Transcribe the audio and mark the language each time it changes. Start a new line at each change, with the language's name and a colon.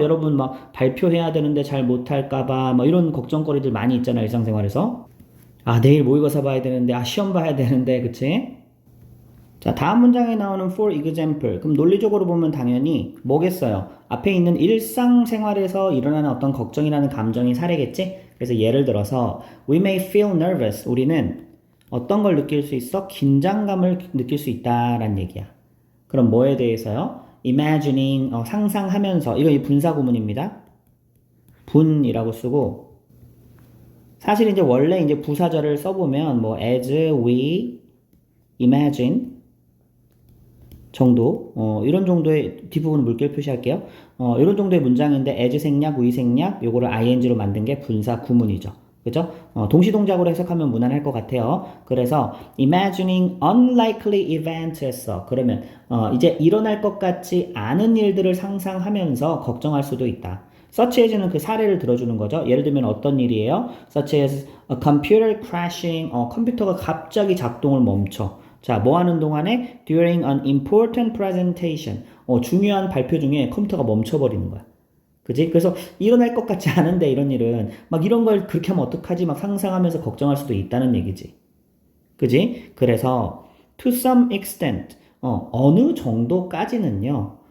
Korean: 여러분 막 발표해야 되는데 잘 못할까봐 뭐 이런 걱정거리들 많이 있잖아요, 일상생활에서. 아, 내일 모의고사 봐야 되는데, 아, 시험 봐야 되는데, 그치? 자, 다음 문장에 나오는
English: for example.
Korean: 그럼 논리적으로 보면 당연히 뭐겠어요? 앞에 있는 일상생활에서 일어나는 어떤 걱정이라는 감정이 사례겠지? 그래서 예를 들어서
English: we may feel nervous.
Korean: 우리는 어떤 걸 느낄 수 있어? 긴장감을 느낄 수 있다라는 얘기야. 그럼 뭐에 대해서요? imagining, 상상하면서. 이거 이 분사 구문입니다. 분이라고 쓰고, 사실 이제 원래 이제 부사절을 써보면 뭐
English: as we imagine
Korean: 정도, 이런 정도의 뒷부분 물결 표시할게요. 이런 정도의 문장인데 as 생략, we 생략, 요거를 ing로 만든 게 분사 구문이죠. 그죠? 동시동작으로 해석하면 무난할 것 같아요. 그래서
English: imagining unlikely event
Korean: 했어. 그러면 이제 일어날 것 같지 않은 일들을 상상하면서 걱정할 수도 있다. such as는 그 사례를 들어주는 거죠. 예를 들면 어떤 일이에요?
English: such as a computer crashing,
Korean: 컴퓨터가 갑자기 작동을 멈춰. 자, 뭐 하는 동안에
English: during an important presentation,
Korean: 중요한 발표 중에 컴퓨터가 멈춰버리는 거야. 그지? 그래서 일어날 것 같지 않은데 이런 일은 막 이런 걸 그렇게 하면 어떡하지? 막 상상하면서 걱정할 수도 있다는 얘기지. 그지? 그래서
English: to some extent,
Korean: 어느 정도까지는요.